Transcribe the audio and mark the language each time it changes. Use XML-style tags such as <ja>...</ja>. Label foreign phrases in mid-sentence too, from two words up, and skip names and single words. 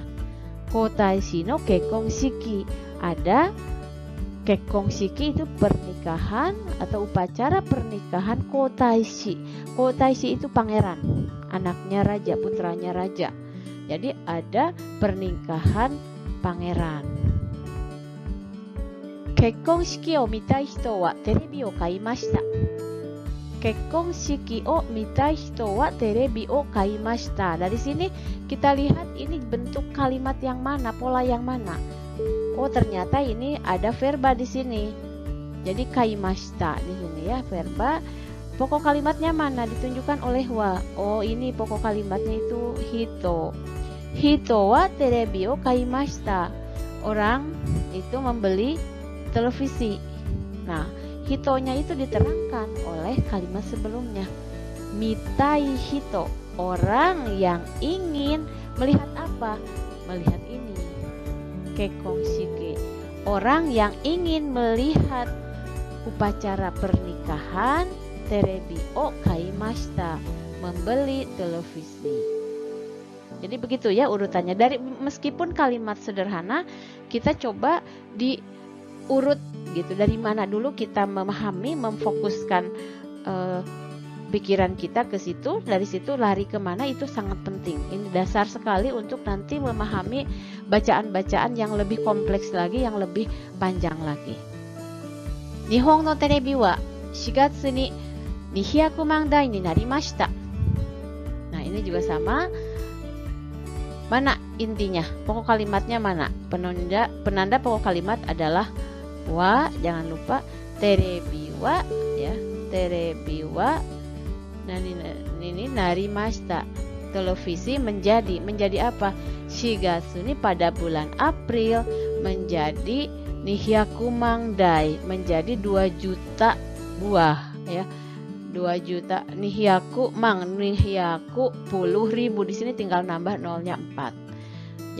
<ja>皇太子の結婚式.</ja> <id>Ada</id> <ja>結婚式</ja> <id>itu pernikahan atau upacara pernikahan kotaishi. Kotaishi itu pangeran, anaknya raja, putranya raja. Jadi ada pernikahan pangeran.</id> <ja>結婚式を見たい人はテレビを買いました. 結婚式を見たい人はテレビを買いました.</ja> <id>Dari sini kita lihat ini bentuk kalimat yang mana, pola yang mana. Oh, ternyata ini ada verba di sini. Jadi kaimashita di sini ya, verba. Pokok kalimatnya mana? Ditunjukkan oleh wa. Oh, ini pokok kalimatnya itu hito.</id> <ja>人はテレビを買いました.</ja> <id>Orang itu membeli televisi. Nah, hitonya itu diterangkan oleh kalimat sebelumnya.</id> <ja>見たい人,</ja> <id>orang yang ingin melihat apa? Melihat ini.</id> <ja>結婚式,</ja> <id>orang yang ingin melihat upacara pernikahan.</id> <ja>テレビを買いました,</ja> <id>membeli televisi. Jadi begitu ya urutannya. Dari meskipun kalimat sederhana, kita coba diurut gitu. Dari mana dulu kita memahami, memfokuskan pikiran kita ke situ, dari situ lari kemana, itu sangat penting. Ini dasar sekali untuk nanti memahami bacaan-bacaan yang lebih kompleks lagi, yang lebih panjang lagi.</id> <ja>日本のテレビは 4月に200万台になりました。</ja> <id>Nah, ini juga sama. Mana intinya? Pokok kalimatnya mana? Penanda pokok kalimat adalah wa, jangan lupa.</id> <ja>テレビは</ja> <id>ya,</id> <ja>テレビは</ja> <id>ini narimashita. Televisi menjadi apa?</id> <ja>四月に</ja> <id>pada bulan April menjadi 200 mandai, menjadi 2 juta buah ya. 2 juta nihiyaku puluh ribu, di sini tinggal nambah nolnya 4.</id>